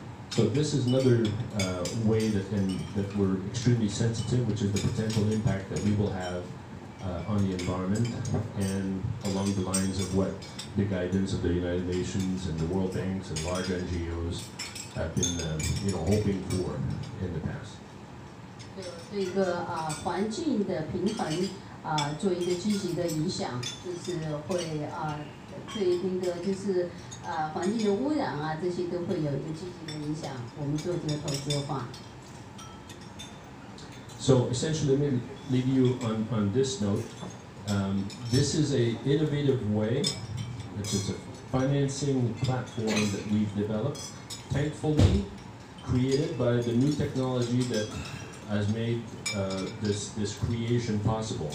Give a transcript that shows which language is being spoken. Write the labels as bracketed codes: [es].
[en] So this is another way that we're extremely sensitive, which is the potential impact that we will have on the environment, and along the lines of what the guidance of the United Nations and the World Banks and large NGOs have been hoping for in the past. [zh] 对一个环境的平衡做一个积极的影响，就是会对那个就是环境的污染这些都会有一个积极的影响。我们做这个投资的话。 [en] So essentially, let me leave you on this note. This is an innovative way, which is a financing platform that we've developed, thankfully created by the new technology that has made this creation possible.